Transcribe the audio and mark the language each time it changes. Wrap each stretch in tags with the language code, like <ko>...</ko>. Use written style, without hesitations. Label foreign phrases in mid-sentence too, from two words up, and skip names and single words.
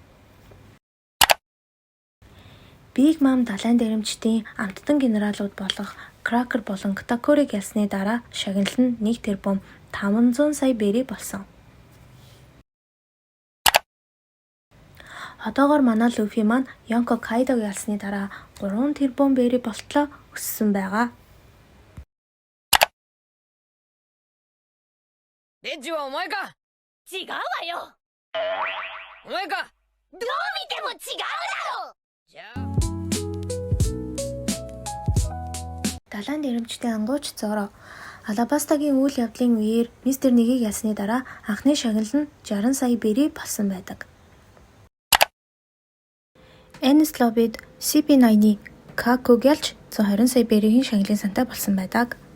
<mn>Биг Мам далайн дээрэмчдийн амттан генералууд болох Кракер болон Катакурыг ялсны дараа шагнал нь 1 тэрбум 500 сая бэрий болсон. Одоогоор манай Луфи маань Йонко Кайдог ялсны дараа 3 тэрбум бэрий болтлоо өссөн байгаа.</mn> <ja>レッジはお前か。違うわよ。お前か。どう見ても違うだろ。じゃあ</ja> <mn>Далайн дээрэмчтэй ангууч Зоро Алабастагийн үйл явдлын үеэр Мистер Нэгийг ялсны дараа анхны шагнал нь 60 сая бэрий болсон байдаг. Энис Лобид CP9-ийн Каког ялж 120 сая бэрийн шагналын сантай болсон байдаг.</mn>